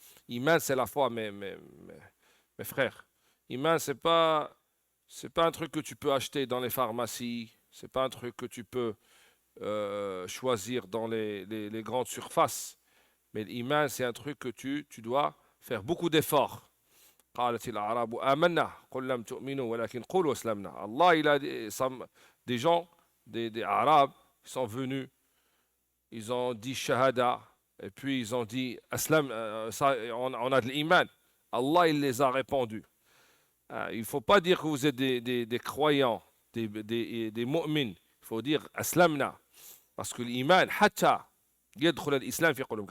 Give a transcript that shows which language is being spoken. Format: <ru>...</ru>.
<fr>Iman, c'est la foi, mes frères. Iman, c'est pas un truc que tu peux acheter dans les pharmacies, c'est pas un truc que tu peux choisir dans les grandes surfaces. Mais l'iman, c'est un truc que tu dois faire beaucoup d'efforts.</fr> <ar>قالت الأعراب آمنا قل لم تؤمنوا ولكن قولوا أسلمنا.</ar> <fr>Allah, il a des gens, des Arabes, qui sont venus, ils ont dit shahada, et puis ils ont dit aslam, on a de l'iman. Allah, il les a répandus. Il ne faut pas dire que vous êtes des croyants, des mu'mins. Il faut dire aslamna. Parce que l'iman, hatta</fr> <ar>يدخل الإسلام في قلوبك.</ar>